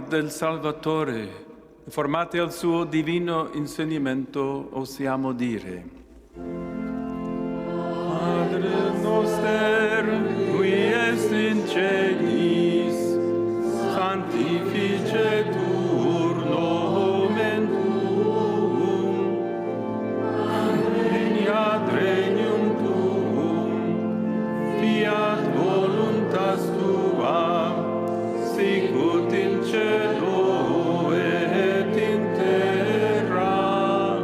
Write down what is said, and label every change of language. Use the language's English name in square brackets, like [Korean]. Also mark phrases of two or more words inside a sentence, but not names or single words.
[Italian] del Salvatore, formati al suo divino insegnamento, osiamo dire: [Latin] Padre noster, qui est in celis, sanctificetur nomen tuum, veniat regnum tuum, fiat voluntas tua, sicut [Italian] in cielo [Latin] et in terra.